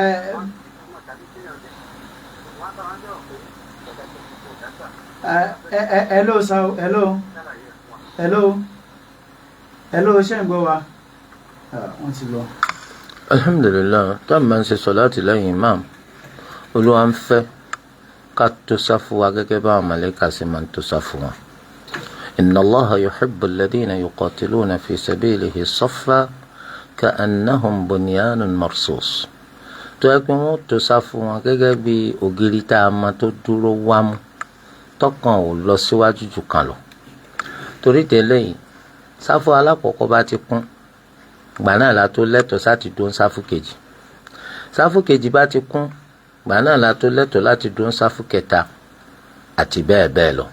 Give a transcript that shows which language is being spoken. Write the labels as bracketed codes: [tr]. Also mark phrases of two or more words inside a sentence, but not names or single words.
[en] Hello sir, hello [yo] ṣé ń gbọ́ wa? Wọ́n ti lọ. Alhamdulillah, tá a máa ń ṣe sọ̀láàtì lẹ́yìn imam olúwa ń fẹ́ ká tó sáfù wa gẹ́gẹ́ bá àwọn màláíkà ṣe máa ń tó sáfù wọn. [ar] إن الله يحب الذين يقاتلون في سبيله صفا كأنهم بنيان مرصوص [yo] tó yẹ pé wọ́n tó sáfù wọn gẹ́gẹ́ bí ògiri tá a mọ̀ tó dúró wámú tọkàn ò lọ síwájú jù kan lọ. torí tẹ́lẹ̀ yìí sáfù alákọ̀ọ́kọ́ bá ti kún gbà náà la tó lẹ́tọ̀ọ́ sáti dúró sáfù kejì. sáfù kejì bá ti kún gbà náà la tó lẹ́tọ̀ọ́ láti dúró sáfù kẹta àti bẹ́ẹ̀ bẹ́ẹ̀ lọ.